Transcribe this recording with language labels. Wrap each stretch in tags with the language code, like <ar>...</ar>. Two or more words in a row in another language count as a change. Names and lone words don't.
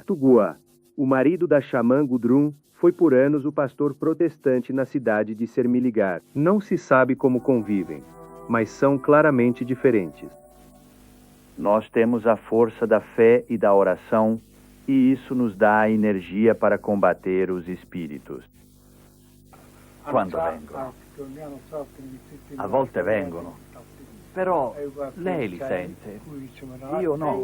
<pt>Tugua, o marido da xamã Gudrun, foi por anos o pastor protestante na cidade de Sermiligar. Não se sabe como convivem, mas são claramente diferentes. Nós temos a força da fé e da oração, e isso nos dá a energia para combater os espíritos.</pt> <it>Quando vengono? A volte vengono. Però lei li sente. Io no.</it>